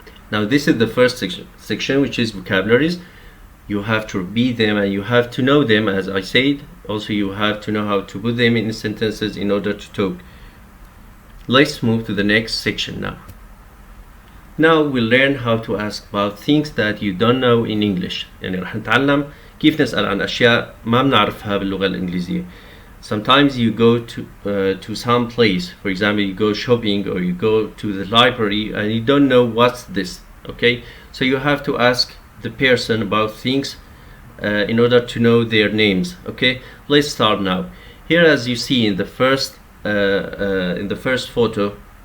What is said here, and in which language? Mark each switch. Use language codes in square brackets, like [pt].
[en] Now this is the first section, which is vocabularies. You have to repeat them and you have to know them, as I said. Also you have to know how to put them in sentences in order to talk. Let's move to the next section now. Now we'll learn how to ask about things that you don't know in English. [ar] يعني راح نتعلم كيف نسأل عن أشياء ما بنعرفها باللغة الإنجليزية. [en] Sometimes you go to some place, for example you go shopping or you go to the library and you don't know what's this, okay? So you have to ask the person about things in order to know their names, okay? Let's start now. Here, as you see in the first photo,